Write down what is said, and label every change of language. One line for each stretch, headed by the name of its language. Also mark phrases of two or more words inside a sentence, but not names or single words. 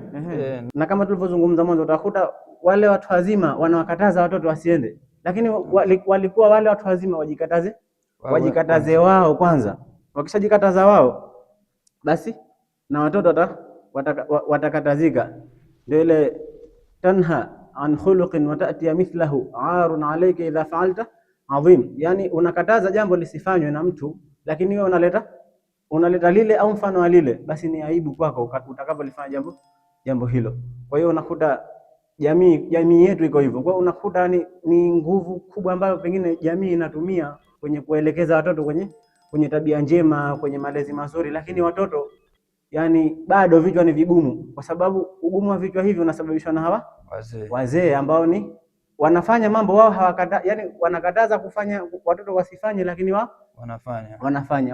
Swahili: Na kama tulivyozungumza mwanzo, utakuta wale watu wazima wanawakataza watoto wasiende, lakini walikuwa wale watu wazima wajikataze wao kwanza. Wakishajikataza wao, basi na watoto watakatazika. Ndio ile
Arabic: تنه عن خلق وتأتي مثله عار عليك إذا فعلت عظيم,
Swahili: yani unakataza jambo lisifanywe na mtu, lakini wewe unaleta lile au mfano wa lile, basi ni aibu kwako utakapolifanya jambo hilo. Kwa hiyo unakuta jamii yetu iko hivyo. Kwa hiyo unakuta ni nguvu kubwa ambayo pengine jamii inatumia kwenye kuelekeza watoto kwenye tabia njema, kwenye malezi mazuri, lakini watoto yani bado vichwa ni vigumu, kwa sababu ugumu wa vichwa hivi unasababishwa na hawa wazee ambao ni wanafanya mambo wao yani wanakataza kufanya watoto wasifanye, lakini wao wanafanya.